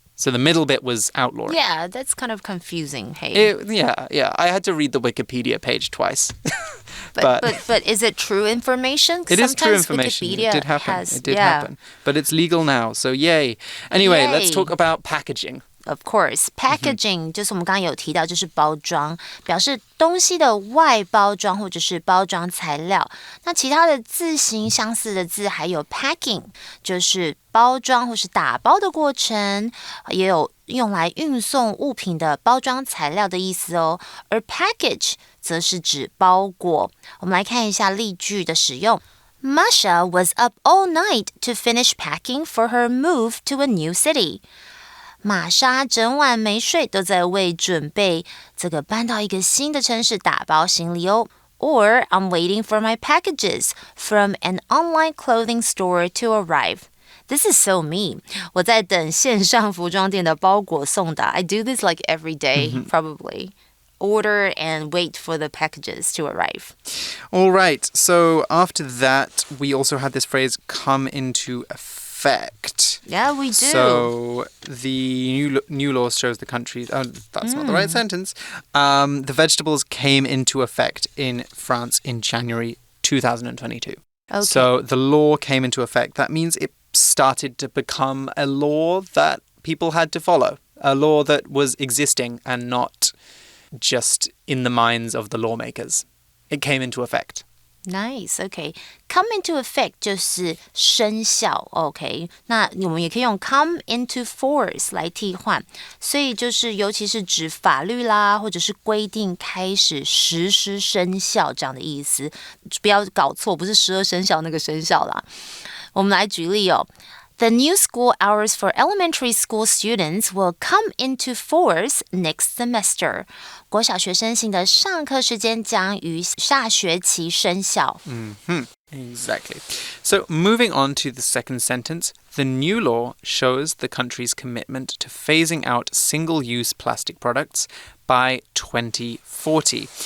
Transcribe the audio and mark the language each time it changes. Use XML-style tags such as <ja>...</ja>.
<en>So the middle bit was outlawing. Yeah, that's kind of confusing. Hey. Yeah. I had to read the Wikipedia page twice. but is it true information? It is true information. Wikipedia it did happen. It did happen. But it's legal now, so yay. Anyway, let's talk about packaging. Of course,</en> <zh>packaging 就是我们刚刚有提到，就是包装，表示东西的外包装或者是包装材料。那其他的字形相似的字还有 packing， 就是包装或是打包的过程，也有用来运送物品的包装材料的意思哦。而 package 则是指包裹。我们来看一下例句的使用。</zh> <en>Masha was up all night to finish packing for her move to a new city.</en> <zh>玛莎整晚没睡，都在为准备这个搬到一个新的城市打包行李哦。</zh> <en>Or I'm waiting for my packages from an online clothing store to arrive. This is so me.</en> <zh>我在等线上服装店的包裹送达。</zh> <en>I do this like every day, probably. Order and wait for the packages to arrive. All right. So after that, we also had this phrase come into effect. Yeah, we do. So the new law shows the countries. That's not the right sentence. The vegetables came into effect in France in January 2022. Okay. So the law came into effect. That means it started to become a law that people had to follow. A law that was existing and not just in the minds of the lawmakers. It came into effect. Nice, okay. Come into effect</en> <zh>就是生效 ，OK。那我们也可以用</zh> <en>come into force</en> <zh>来替换，所以就是尤其是指法律啦，或者是规定开始实施生效这样的意思。不要搞错，不是12生肖那个生肖啦。我们来举例哦。</zh> <en>The new school hours for elementary school students will come into force next semester.</en> <zh>国小学生新的上课时间将于下学期生效。</zh> <en>Exactly. So moving on to the second sentence, the new law shows the country's commitment to phasing out single-use plastic products by 2040.</en>